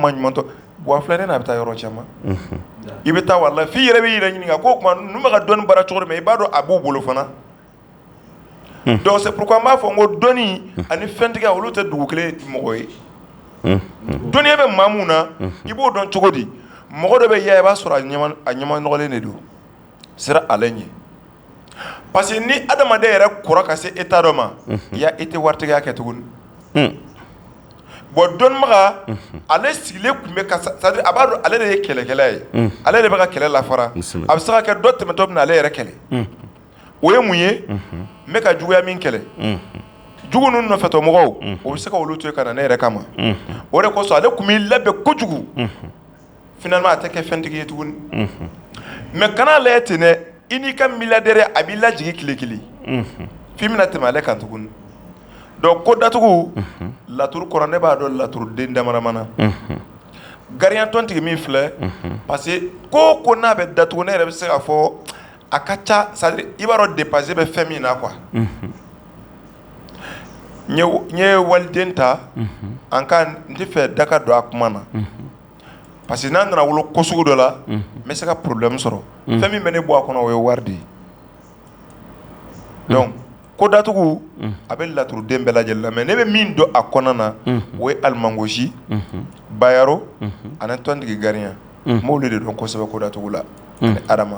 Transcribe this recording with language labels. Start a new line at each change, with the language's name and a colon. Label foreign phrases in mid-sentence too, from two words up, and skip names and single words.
Bambara: maɲumantɔ buwa filɛ ne n'a bɛ taa yɔrɔ caman i bɛ taa walahi f'i yɛrɛ b'i yɛrɛ ɲininka ko o tuma ninnu bɛ ka dɔnni baara cogo di mais i b'a dɔn a b'u bolo fana
French: donc c'est pourquoi
Bambara: n b'a fɔ n ko dɔnni ani fɛntigiya olu tɛ dugu kelen mɔgɔ ye dɔnniya bɛ maa mun na i b'o dɔn cogo di mɔgɔ dɔ bɛ yaa i b'a sɔrɔ a ɲɛma nɔgɔlen de don sera ale ɲɛ
French: parce que
Bambara: ni adamaden yɛrɛ kɔrɔ ka se état dɔ ma ya i tɛ waritigiya kɛ tuguni bon dɔnnibaga ale sigilen tun bɛ ka
French: c'est-à-dire
Bambara: a b'a dɔn ale de ye kɛlɛkɛla ye ale de bɛ ka kɛlɛ lafara a bɛ se ka kɛ dɔ tɛmɛtɔ bɛ na ale yɛrɛ kɛlɛ o ye mun ye n bɛ ka juguya min kɛlɛ jugu ninnu nɔfɛtɔmɔgɔw o bɛ se ka olu to yen ka na ne yɛrɛ kama o de kosɔn ale tun b'i labɛn kojugu finalement a tɛ kɛ fɛntigi ye tuguni mais kana lajɛ ten dɛ i n'i ka milliardaire a b'i lajigin tile kelen f'i bɛna tɛmɛ ale kan tuguni donc ko datugu laturu kɔrɔ ne b'a dɔn laturu den damaramana gardien tɔntigi min filɛ
French: parce que
Bambara: ko o ko n'a bɛ datugu ne yɛrɛ bɛ se k'a fɔ a ka ca
French: c'est-à-dire
Bambara: i b'a dɔn dépassé bɛ fɛn min na quoi n ye waliden ta an ka n tɛ fɛ da ka don a kuma na
French: parce que
Bambara: n'an nana wolo ko sugu dɔ la n bɛ se ka problème sɔrɔ fɛn min bɛ ne bɔ a kɔnɔ o ye wari de ye donc ko datugu a bɛ laturuden bɛɛ lajɛlen la mais ne bɛ min dɔn a kɔnɔna na o ye alimangosi bayaro ani tɔntigi gardien n b'olu de dɔn kosɛbɛ ko datugu la ani adama